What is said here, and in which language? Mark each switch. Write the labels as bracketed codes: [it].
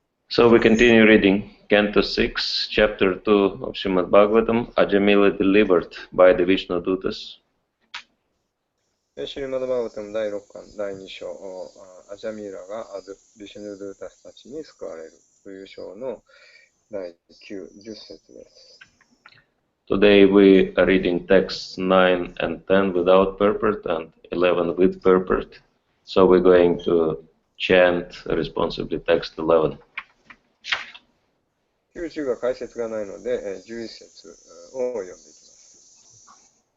[en] So we continue reading Canto 6, Chapter 2 of Srimad Bhagavatam, Ajamila delivered by the Vishnu Dutas. [ja] シリマドバーガタム第6巻第2章アジャミーラがビシュヌドゥータスたちに救われるという章の第9、10節です。 [en] Today we are reading texts 9 and 10 without purport and 11 with purport. So we're going to chant responsibly text 11. [ja] 9、10が解説がないので、11節を読んでいきます。